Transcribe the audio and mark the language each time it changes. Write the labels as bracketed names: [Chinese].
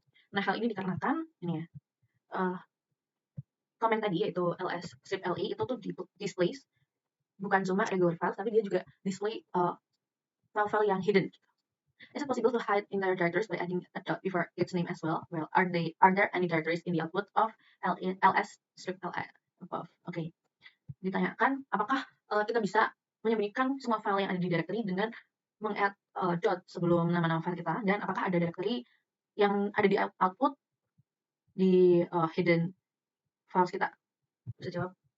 [Indonesian] Nah, hal ini dikarenakan ini ya, komen tadi yaitu ls scriptla itu tuh displays bukan cuma regular files, tapi dia juga display file-file yang hidden. [English] Is it possible to hide inner directories by adding a dot before its name as well? Well, are there any directories in the output of ls scriptla above? [Indonesian] Oke. Ditanyakan apakah kita bisa menyembunyikan semua file yang ada di directory dengan meng-add dot sebelum nama-nama file kita, dan apakah ada directory yang ada di output di hidden files kita. Bisa jawab.